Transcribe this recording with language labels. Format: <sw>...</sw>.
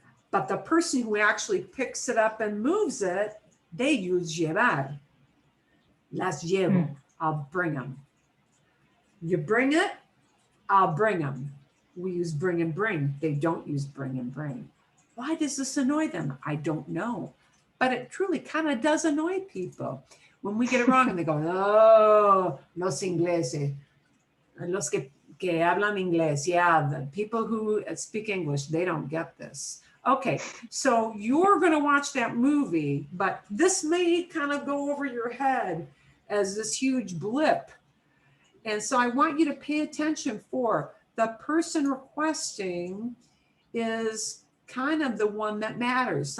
<en>But the person who actually picks it up and moves it, they use llevar.</en> <es>Las llevo,</es> <en>I'll bring them. You bring it, I'll bring them. We use bring and bring. They don't use bring and bring. Why does this annoy them? I don't know. But it truly kind of does annoy people. When we get it wrong and they go, oh,</en> <es>los ingleses, los que hablan inglés.</es> <en>Yeah, the people who speak English, they don't get this. Okay, so you're going to watch that movie, but this may kind of go over your head as this huge blip. And so I want you to pay attention for the person requesting is kind of the one that matters.</en>